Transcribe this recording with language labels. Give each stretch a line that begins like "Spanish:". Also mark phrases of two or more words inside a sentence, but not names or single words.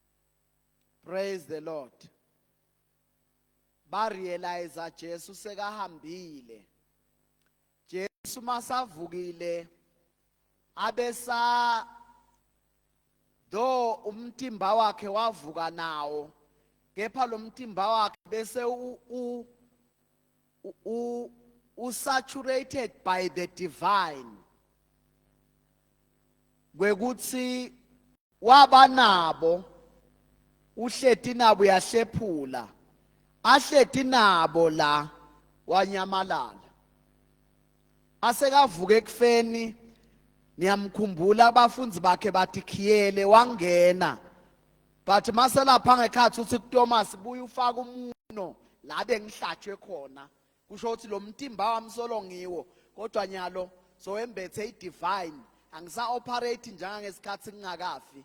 English: Praise the Lord.
Swati: ba realize Jesu sekahambile. Jesu masavukile abesa do umtimba wakhe wavuka nawo, kepha lo mtimba wakhe bese
English: saturated by the divine,
Swati: kwekuthi waba nabo, uhleti nabo yahlephula, ahleti nabo la wanyamalala. Asekavuka ekufeni, niyamkhumbula abafunzi bakhe bathi khiyele wangena, but maselapha ngekhathi uthi kuThomas buya ufaka umuno la bengihlatshwe khona, kusho ukuthi lo mtimba wami solo ngiwo, kodwa nyalo soembethe idivine, angisa operate njengangesikhathi ngingakafi.